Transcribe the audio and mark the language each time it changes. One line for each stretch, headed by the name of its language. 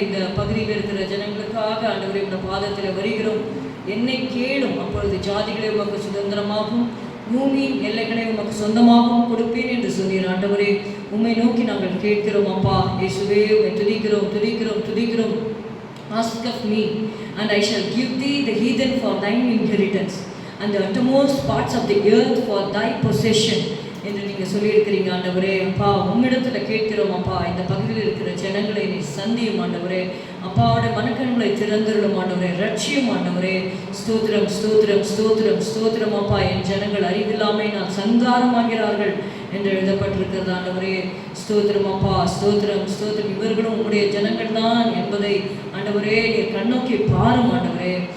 Tamil: இந்த பகுதியில் இருக்கிற ஜனங்களுக்காக ஆண்டவரே இந்த பாதத்தில் வருகிறோம். என்னை கேளும், அப்பொழுது ஜாதிகளை உமக்கு சுதந்திரமாகவும் பூமியின் எல்லைகளை உமக்கு சொந்தமாகவும் கொடுப்பேன் என்று சொன்னீர் ஆண்டவரே. உம்மை நோக்கி நாங்கள் கேட்கிறோம் அப்பா. இயேசுவே, உம்மை துதிக்கிறோம் துதிக்கிறோம் துதிக்கிறோம்.
English: Ask of me and I shall give thee the heathen for thine inheritance and the uttermost parts of the earth for thy possession
Tamil: என்று நீங்கள் சொல்லியிருக்கிறீங்க ஆண்டவரே. அப்பா, உம்மிடத்தில் கேட்கிறோம் அப்பா. இந்த பகுதியில் இருக்கிற ஜனங்களை நீ சந்தியும் ஆண்டவரே. அப்பாவுடைய மனக்கண்களை திறந்துவிடும் ஆண்டவரே, ரட்சியும் ஆண்டவரே. ஸ்தோத்திரம் ஸ்தோத்திரம் ஸ்தோத்திரம் ஸ்தோத்திரம் அப்பா. என் ஜனங்கள் அறிவில்லாமை நான் சங்காரமாகிறார்கள் என்று எழுதப்பட்டிருக்கிறது ஆண்டவரே. ஸ்தோத்திரம் அப்பா, ஸ்தோத்திரம் ஸ்தோத்திரம். இவர்களும் உங்களுடைய ஜனங்கள் தான் என்பதை ஆண்டவரே நீர் கண்ணோக்கி பாரும் ஆண்டவரே.